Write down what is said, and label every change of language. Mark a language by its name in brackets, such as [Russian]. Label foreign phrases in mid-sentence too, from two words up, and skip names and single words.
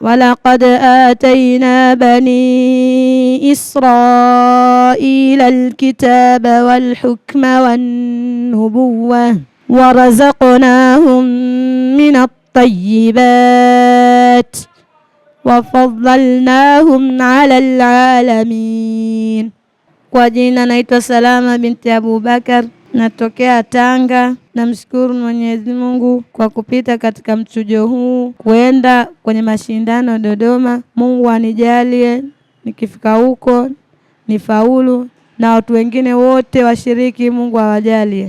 [Arabic] ولقد آتينا بني إسرائيل الكتاب والحكم والنبوة ورزقناهم من الطيبات وفضلناهم على العالمين. [Swahili] Kwa jina naitwa Salama binti Abubakar, natokea Tanga. Namshukuru Mwenyezi Mungu kwa kupita katika mchujo huu kwenda kwenye mashindano Dodoma. Mungu anijalie nikifika huko nifaulu, na watu wengine wote washiriki Mungu awajalie.